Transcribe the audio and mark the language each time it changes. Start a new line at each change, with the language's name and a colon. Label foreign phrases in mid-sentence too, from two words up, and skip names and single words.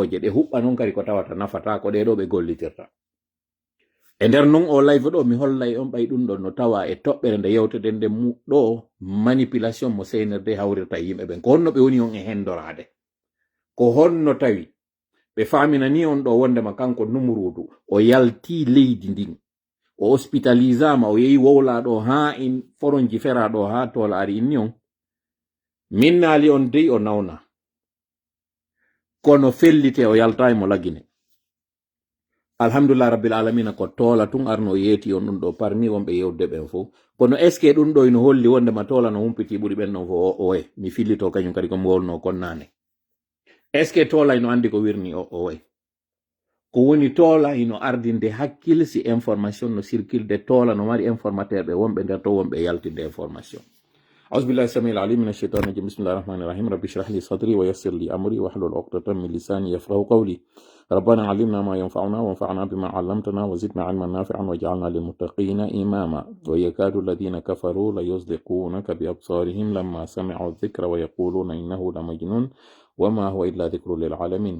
Fula: huɓɓoje ɗe huɓɓa noon kadi ko tawata nafata ko ɗeɗo ɓe gollitirta e nder non o live ɗo mi hollay on ɓay ɗum ɗo no tawa e toɓɓere nde yewteden nde mu ɗo manipulation mo seynirde hawrirta yimɓe ɓen ko honno ɓe woni on e hendorade ko honno tawi ɓe faminani on ɗo wondema kanko Numurudu o yalti leydi ndin o hospitalisama o yehi wowlaɗo ha in foronji feraɗo ha tola ari inni on min naali on dey o nawna kono fellite o yalta e mo lagine
Arabic: الحمد لله رب العالمين
Fula: ko tola tun arno yeeti on ɗum ɗo parmi wonɓe yewde ɓen fo kono
French: est ce que
Fula: ɗum ɗo ino holli wondema tola no humpiti ɓuri ɓen non fo owe mi fillito kañum kadi ko mi wolno konnane
French: est ce que
Fula: tola ino andi ko wirni owe ko woni tola ino ardinde hakkille si information no circulde tola no mari informateur ɓe wonɓe nder to wonɓe yaltinde information
Arabic: أعوذ بالله السميع العليم من الشيطان الرجيم بسم الله الرحمن الرحيم رب اشرح لي صدري ويسر لي أمري واحلل عقدة من لساني يفقهوا قولي ربنا علمنا ما ينفعنا وانفعنا بما علمتنا وزدنا علما نافعا واجعلنا للمتقين إماما ويكاد الذين كفروا ليصدقونك بأبصارهم لما سمعوا الذكر ويقولون إنه لمجنون وما هو إلا ذكر للعالمين